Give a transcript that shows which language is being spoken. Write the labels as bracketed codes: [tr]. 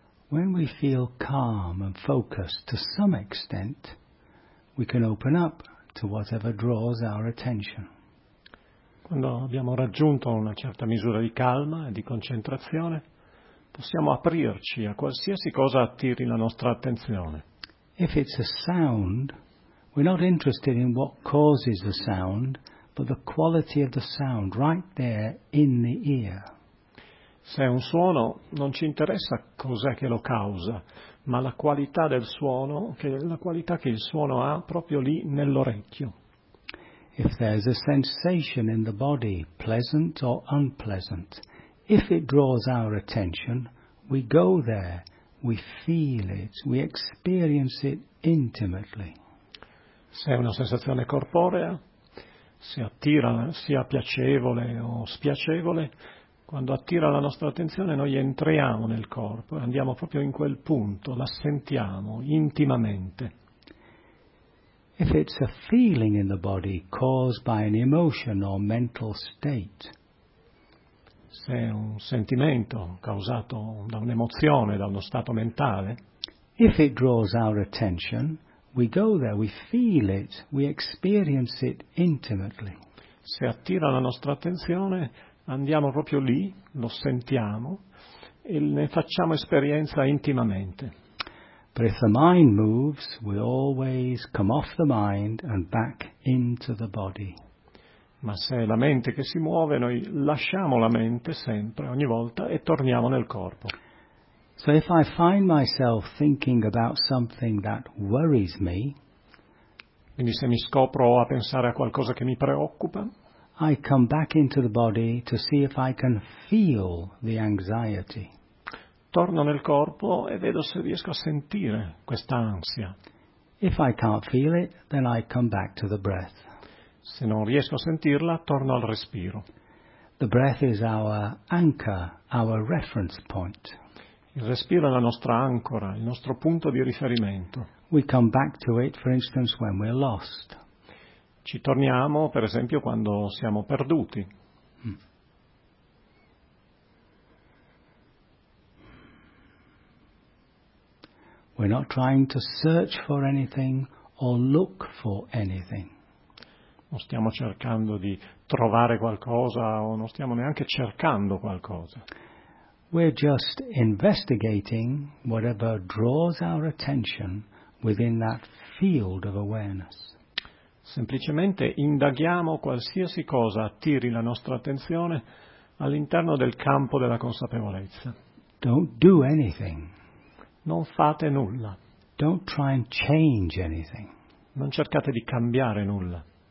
[en] When we feel calm and focused to some extent, we can open up to whatever draws our attention. [it] Quando abbiamo raggiunto una certa misura di calma e di concentrazione, possiamo aprirci a qualsiasi cosa attiri la nostra attenzione. [en] If it's a sound, we're not interested in what causes the sound, but the quality of the sound right there in the ear. [it] Se è un suono, non ci interessa cos'è che lo causa, ma la qualità del suono, che la qualità che il suono ha proprio lì nell'orecchio. [en] If there's a sensation in the body, pleasant or unpleasant, if it draws our attention, we go there, we feel it, we experience it intimately. [it] Se è una sensazione corporea, se attira sia piacevole o spiacevole, quando attira la nostra attenzione noi entriamo nel corpo e andiamo proprio in quel punto, la sentiamo intimamente. [en] If it's a feeling in the body caused by an emotion or mental state. [it] Se è un sentimento causato da un'emozione, da uno stato mentale. [en] If it draws our attention, we go there, we feel it, we experience it intimately. [it] Se attira la nostra attenzione, andiamo proprio lì, lo sentiamo e ne facciamo esperienza intimamente. [en] But if the mind moves, we always come off the mind and back into the body. [it] Ma se è la mente che si muove, noi lasciamo la mente sempre, ogni volta, e torniamo nel corpo. [en] So if I find myself thinking about something that worries me, [it] quindi se mi scopro a pensare a qualcosa che mi preoccupa, [en] I come back into the body to see if I can feel the anxiety. [it] Torno nel corpo e vedo se riesco a sentire questa ansia. [en] If I can't feel it, then I come back to the breath. [it] Se non riesco a sentirla, torno al respiro. [en] The breath is our anchor, our reference point. [it] Il respiro è la nostra ancora, il nostro punto di riferimento. [en] We come back to it, for instance, when we're lost. [it] Ci torniamo, per esempio, quando siamo perduti. [en] We're not trying to search for anything or look for anything. [it] Non stiamo cercando di trovare qualcosa o non stiamo neanche cercando qualcosa. [en] We're just investigating whatever draws our attention within that field of awareness. [it] Semplicemente indaghiamo qualsiasi cosa attiri la nostra attenzione all'interno del campo della consapevolezza. [en] Don't do anything. [it] Non fate nulla. [en] Don't try and change anything. [it] Non cercate di cambiare nulla.